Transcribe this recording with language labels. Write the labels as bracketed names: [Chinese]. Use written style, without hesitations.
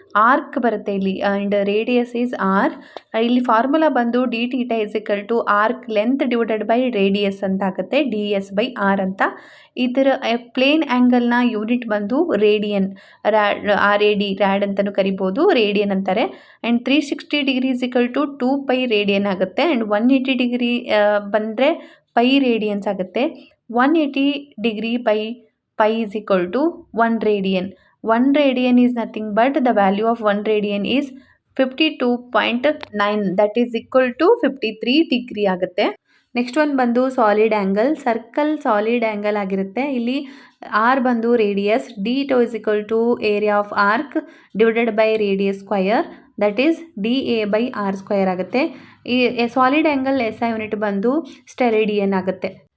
[Kannada] Arc ಬರುತ್ತೆ ಇಲ್ಲಿ and radius is R. ಇಲ್ಲಿ ಫಾರ್ಮುಲಾ ಬಂದು [English] d theta is equal to arc length divided by radius [Kannada] ಅಂತ ಆಗುತ್ತೆ, DS ಬೈ ಆರ್ ಅಂತ. ಇದರ ಪ್ಲೇನ್ ಆ್ಯಂಗಲ್ನ ಯೂನಿಟ್ ಬಂದು ರೇಡಿಯನ್, ರ್ಯಾಡ್ ಅಂತಲೂ ಕರಿಬೋದು, ರೇಡಿಯನ್ ಅಂತಾರೆ. [English] And 360 degree is equal to 2 pi radian ಆಗುತ್ತೆ. And 180 degree ಬಂದರೆ pi radians ಆಗುತ್ತೆ. 180 degree by pi is equal to 1 radian. 1 radian is nothing but the value of 1 radian is 52.9, that is equal to 53 degree ಆಗುತ್ತೆ. [Kannada] Next one ಬಂದು solid angle, circle solid angle ಆಗಿರುತ್ತೆ. [English] ಇಲ್ಲಿ ಆರ್ ಬಂದು radius, d2 is equal to area of arc divided by radius square, that is DA by R square ಆಗುತ್ತೆ. [Kannada] ಈ solid angle SI unit ಬಂದು ಸ್ಟೆರೇಡಿಯನ್ ಆಗುತ್ತೆ.